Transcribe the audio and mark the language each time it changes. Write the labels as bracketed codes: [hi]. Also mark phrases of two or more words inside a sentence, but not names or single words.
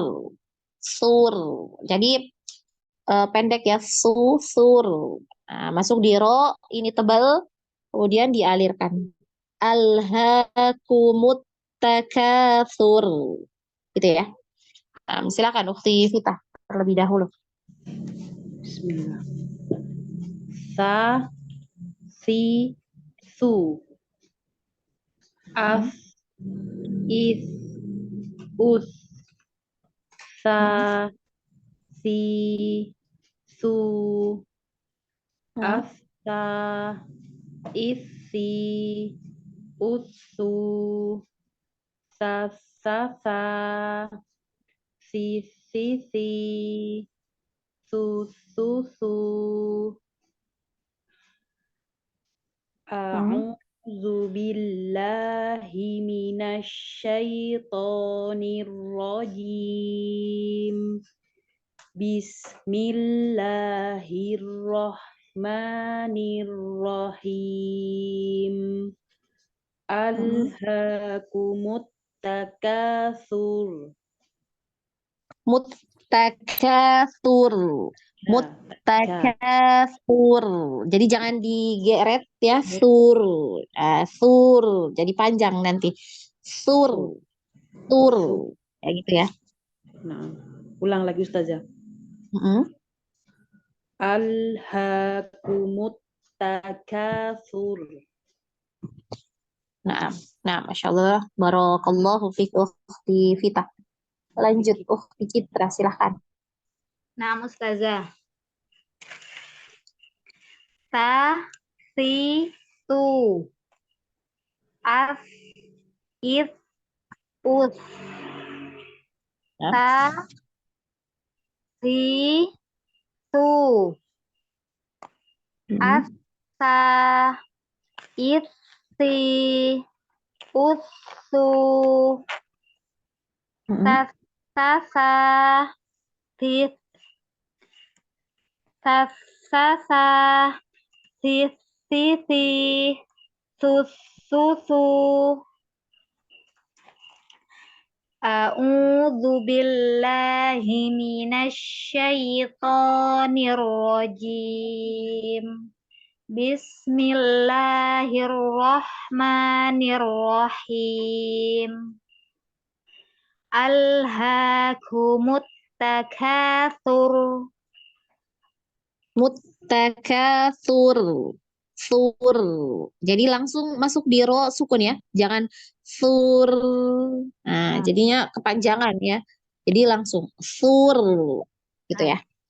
[id] Sur. Jadi pendek ya, sur. Nah, masuk di ro, ini tebal, kemudian dialirkan. [ar] ألهاكم التكاثر. [id] Gitu ya. Silakan Ukti Vita terlebih dahulu. Bismillah. Sa, si, su. As, is, us. Sa, si, su. Asa, isi, usu. Sa, sa, sa. Si, si, si. Su, su, su. [ar] أعوذ بالله من الشيطان الرجيم. بسم الله الرحمن الرحيم. ألهاكم التكاثر. Muttakatsur. Ya, ka. Muttakatsur. [id] Jadi jangan digeret ya, sur. Sur. Jadi panjang nanti. Sur. Sur. Sur. Sur. Kayak gitu ya. Nah, ulang lagi Ustazah. Mm-mm. [ar] ألهاكم التكاثر. [id] Nah, [ar] ما شاء الله. بارك الله فيك [id] ukhti Fita. Lanjut, ukhti Citra, silahkan. Nah, Ustazah. Ta, si, tu. As, is, us. Ya. Ta, si, tu. Mm-mm. As, sa, is, si. Us, su. Mm-mm. Ta, sa, sa. Tis, sa, sa, sa. Sis, si, si. Sus, su, su. [ar] أعوذ بالله من الشيطان الرجيم. بسم الله الرحمن الرحيم. ألهاكم التكاثر. Muttakatsur. Sur. [id] Jadi langsung masuk di ro sukun ya. Jangan sur. Nah, jadinya kepanjangan ya. Jadi langsung sur. Gitu ya.